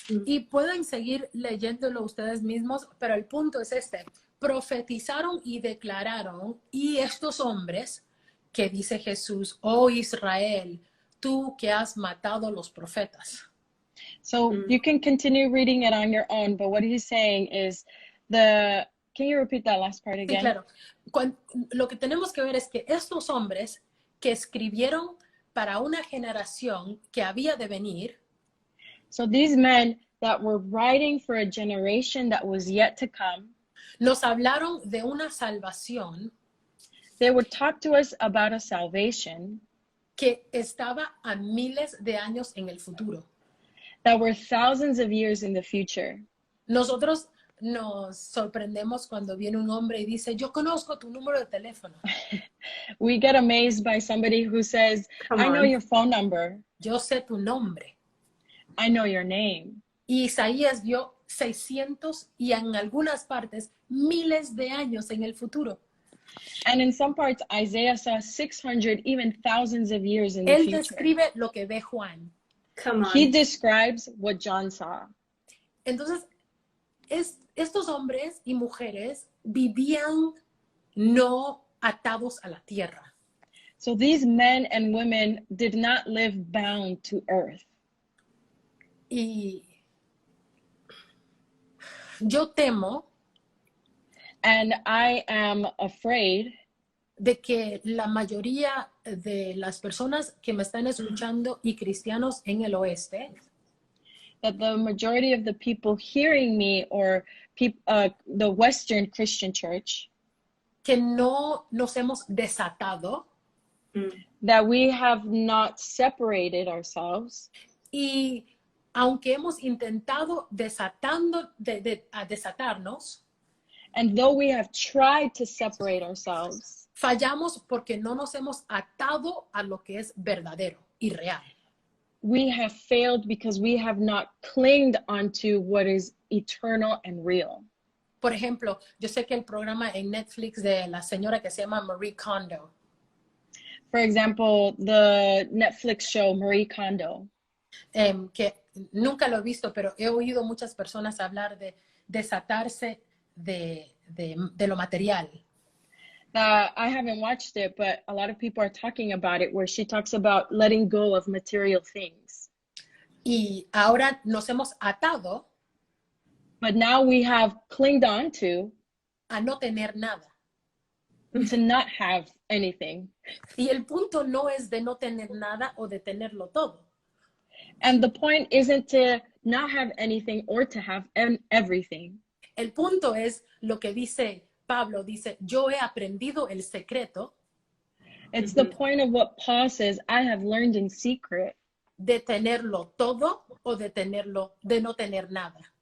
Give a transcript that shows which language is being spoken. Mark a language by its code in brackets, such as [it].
[es] Y pueden seguir leyéndolo ustedes mismos, pero el punto es este. Profetizaron y declararon, y estos hombres, que dice Jesús, oh Israel, tú que has matado los profetas. [en] So you can continue reading it on your own, but what he's saying is can you repeat that last part [es] Sí, [en] again? [es] claro. Lo que tenemos que ver es que estos hombres que escribieron para una generación que había de venir, [en] So these men that were writing for a generation that was yet to come, [es] nos hablaron de una salvación [en] they would talk to us about a salvation [es] que estaba a miles de años en el futuro. [en] that were thousands of years in the future. [es] Nosotros nos sorprendemos cuando viene un hombre y dice, yo conozco tu número de teléfono, [en] We get amazed by somebody who says, Come I know on. your phone number. [es] yo sé tu nombre. [en] I know your name. [es] Y Isaías vio 600 y en algunas partes miles de años en el futuro. [en] And in some parts, Isaiah saw 600, even thousands of years in the [es] Él [en] future. [es] describe lo que ve Juan. [en] Come on. He describes what John saw. [es] Entonces, estos hombres y mujeres vivían no atados a la tierra. [en] So these men and women did not live bound to earth. [es] Y yo temo [en] And I am afraid [es] de que la mayoría de las personas que me están escuchando y cristianos en el oeste [en] that the majority of the people hearing me or the Western Christian church, [es] que no nos hemos desatado [en] that we have not separated ourselves. [es] y aunque hemos intentado desatarnos, [en] And though we have tried to separate ourselves, [es] fallamos porque no nos hemos atado a lo que es verdadero y real. [en] we have failed because we have not clinged onto what is eternal and real. [es] Por ejemplo, yo sé que el programa en Netflix de la señora que se llama Marie Kondo, [en] For example, the Netflix show Marie Kondo, [es] que nunca lo he visto, pero he oído muchas personas hablar de desatarse de lo material. [en] I haven't watched it, but a lot of people are talking about it, where she talks about letting go of material things. [es] Y ahora nos hemos atado [en] But now we have clinged on to [es] no tener nada. [en] not have anything. [es] Y el punto no es de no tener nada o de tenerlo todo. [en] And the point isn't to not have anything or to have everything. [es] El punto es lo que dice Pablo, dice, yo he aprendido el secreto [en] It's the point of what Paul says, I have learned in secret, [es] de tenerlo todo o de no tener nada.